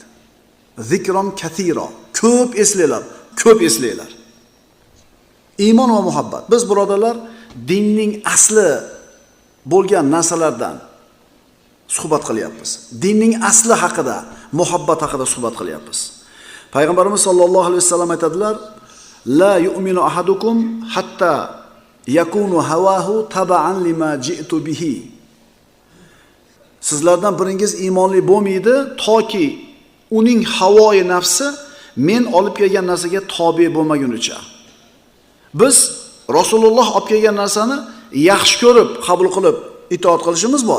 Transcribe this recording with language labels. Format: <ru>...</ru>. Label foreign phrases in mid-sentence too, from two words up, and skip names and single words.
<ar>ذكرا كثيرا,</ar> <uz>ko'p eslanglar, ko'p eslanglar. Iymon va muhabbat. Biz birodarlar dinning asli bo'lgan narsalardan suhbat qilyapmiz. Dinning asli haqida, muhabbat haqida suhbat qilyapmiz. Payg'ambarimiz</uz> <ar>صلى الله عليه وسلم</ar> <uz>aytadilar:</uz> <ar>لا يؤمن أحدكم حتى يكون هواه تبعا لما جئت به."</ar> <uz>Sizlardan biringiz iymonli bo'lmaydi toki uning havoi nafsi men olib kelgan narsaga tobe bo'lmagunicha. Biz Rasululloh olib kelgan narsani yaxshi ko'rib, qabul qilib itoat qilishimiz bor.</uz>